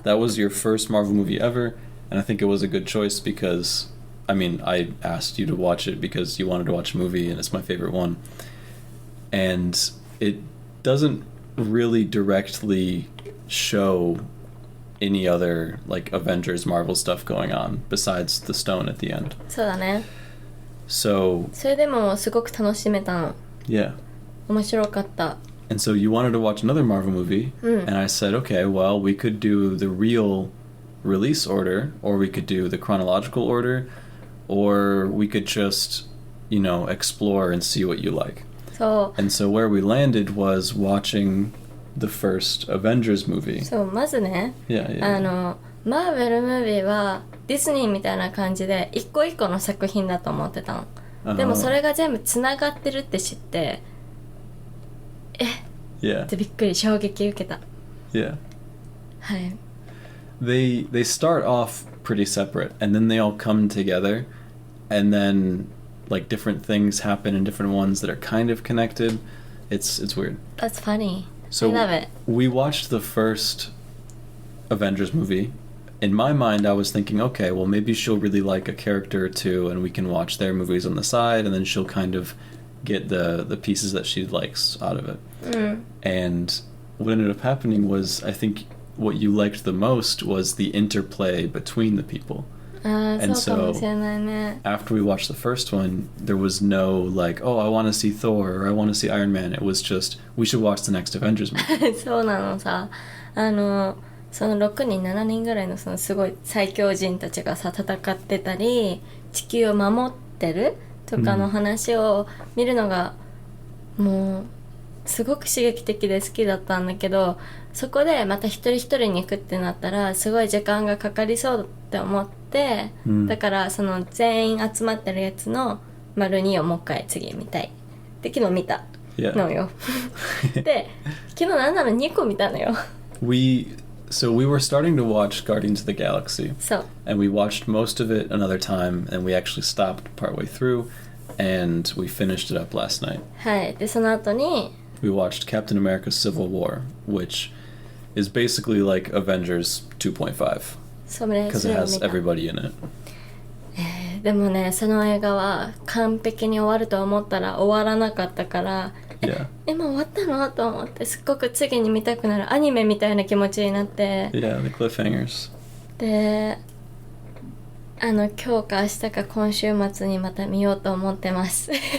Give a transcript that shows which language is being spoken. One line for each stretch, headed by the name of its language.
English: That was your first Marvel movie ever, and I think it was a good choice because, I mean, I asked you to watch it because you wanted to watch a movie, and it's my favorite one. And it doesn't really directly show any other like Avengers Marvel stuff going on besides the stone at the end.
Japanese: そうだね。
English: So
Japanese: それでもすごく楽しめたの。
English: yeah.
Japanese: 面白かった。
English: And so you wanted to watch another Marvel movie, and I said, okay, well, we could do the real release order, or we could do the chronological order, or we could just, you know, explore and see what you like.
Japanese: そう。
English: And so where we landed was watching the first Avengers movie.
Japanese: そう、まずね、
English: Yeah, yeah.
Japanese: マーベルムービーはディズニーみたいな感じで一個一個の作品だと思ってたの。でもそれが全部つながってるって知って、
English: Yeah.
Japanese: ってびっくり、衝撃受けた。
English: Yeah.
Japanese: はい。
English: They start off pretty separate, and then they all come together, and then like different things happen in different ones that are kind of connected. It's weird. That's funny. So I love it. we watched the first Avengers movie. In my mind, I was thinking, okay, well, maybe she'll really like a character or two, and we can watch their movies on the side, and then she'll kind of get the pieces that she likes out of it. And what ended up happening was, I think what you liked the most was the interplay between the people.
Japanese: ああ、
English: And
Japanese: そうかもしれないね。
English: After we watched the first one, there was no like, oh, I want to see Thor or I want to see Iron Man. It was just, we should watch the next Avengers movie.
Japanese: そうなのさ。その6人7人ぐらいのそのすごい最強人たちがさ戦ってたり地球を守ってるとかの話を見るのがもうすごく刺激的で好きだったんだけど、そこでまた一人一人に行くってなったらすごい時間がかかりそうって思って、だからその全員集まってるやつの丸2をもう一回次見たいで昨日見たのよ。で昨日なんなら2個見たのよ。
English: So we were starting to watch Guardians of the Galaxy. So. And we watched most of it another time, and we actually stopped partway through, and we finished it up last night.
Japanese: はい。で、その後に
English: We watched Captain America Civil War, which is basically like Avengers 2.5.
Japanese: それ
English: Because it has everybody in it.
Japanese: でもね、その映画は完璧に終わると思ったら終わらなかったから、
English: Yeah.
Japanese: 今終わったのと思ってすっごく次に見たくなるアニメみたいな気持ちになって。
English: Yeah, the cliffhangers.
Japanese: で、今日か明日か今週末にまた見ようと思ってます。